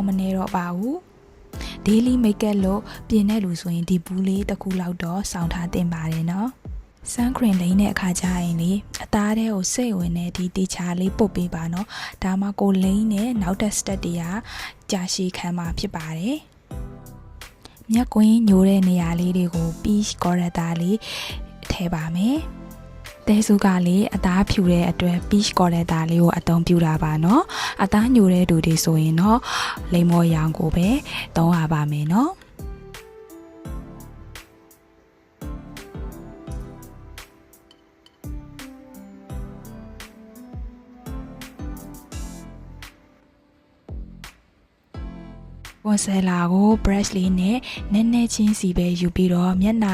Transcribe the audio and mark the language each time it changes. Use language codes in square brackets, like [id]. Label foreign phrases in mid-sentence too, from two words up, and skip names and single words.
[my] မနေတော့ပါဘူး [en] daily makeup [my] လို့ပြင်တဲ့လူဆိုရင်ဒီဘူးလေးတစ်ခုလောက်တော့စောင့်ထားသင့်ပါတယ်နော် [en] sun cream [my] လိမ့်တဲ့အခါ ကျရင်လေအသားထဲကိုစိတ်ဝင်တဲ့ဒီတေချာလေးပုတ်ပေးပါနော်ဒါမှကိုလိမ့်တဲ့နောက်တစ် step တွေကကြာရှည်ခံမှာဖြစ်ပါတယ်မျက်ကွင်းညိုတဲ့နေရာလေးတွေကို [en] peach corrector [my] လေးထည့်ပါမယ်တဲစုကလေအသားဖြူတဲ့အတွက် [en] peach corrector [my] လေးကိုအသုံးပြုတာပါနော်အသားညိုတဲ့သူတွေဆိုရင်တော့လိမ္မော်ရောင်ကိုပဲသုံးရပါမယ်နော် ကွန်ဆယ်လာကို brush လေးနဲ့နည်းနည်းချင်းစီပဲယူပြီးတော့မျက်နှာ